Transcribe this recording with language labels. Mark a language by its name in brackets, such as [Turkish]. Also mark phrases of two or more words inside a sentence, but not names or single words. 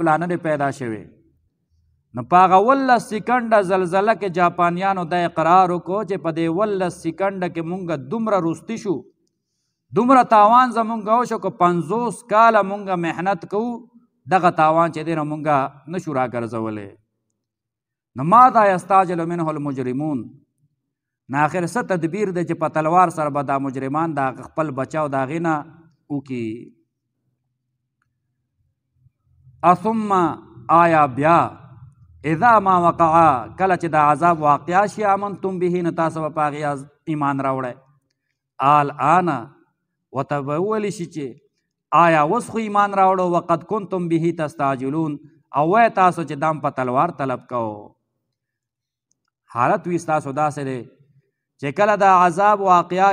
[Pashto] لا نه دی پیدا شوی نو په هغه 18 سکنډه زلزله کې جاپانیانو دا اقرار وکړو چې په دې 18 سکنډه کې مونږ دومره روستي شو دومره تاوان زمونږ وشو که 50 کاله مونږ محنت کوو دغه تاوان چې دی نو مونږ نشو راګرځولی نو [Arabic] ماذا یستعجل منه المجرمون [Pashto] نه آخر څه تدبیر دی چې په تلوار سره به دا مجرمان د خپل بچاو د هغې نه وکړي ثم آیا بیا [Arabic] اذا ما وقع [Pashto] کله چې د عذاب واقع شي [Arabic] امنتم به [Pashto] نو تاسو به په هغې ایمان راوړئ الآن ورته به وویلی شي چې آیا اوس خو ایمان راوړو [Arabic] وقد کنتم به تستعجلون [Pashto] او وایه تاسو چې دام په تلوار طلب کوو حالت وي ستاسو داسې دی چې کله د عذاب واقع